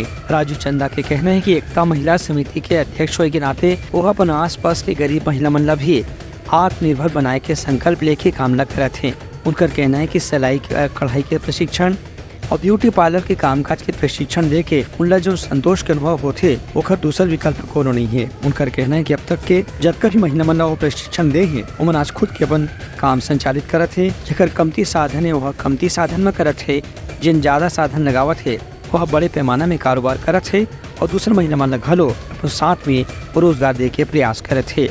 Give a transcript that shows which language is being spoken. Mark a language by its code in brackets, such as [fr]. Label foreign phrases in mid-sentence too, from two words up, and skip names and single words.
[hne] राजू चंदा के कहना है कि एकता महिला समिति के अध्यक्ष होने के नाते वो अपन आसपास के गरीब महिला मन ला भी आत्मनिर्भर बनाए के संकल्प लेके काम न करते हैं। उनका कहना है कि सिलाई कढ़ाई के प्रशिक्षण और ब्यूटी पार्लर के कामकाज के प्रशिक्षण देके उनला जो संतोष के अनुभव होते ओखर दूसर विकल्प कोनो नहीं है। उनका कहना है कि अब तक के जतकर भी महिला मन ला वो प्रशिक्षण दे हैं उमन आज खुद के अपन काम संचालित करत है। जेकर कमती साधन है वह कमती साधन में करत है, जिन ज्यादा साधन लगावत है वह बड़े पैमाना में कारोबार करत है और दूसरे महिला मन ला घलो साथ में रोजगार दे के प्रयास करत है।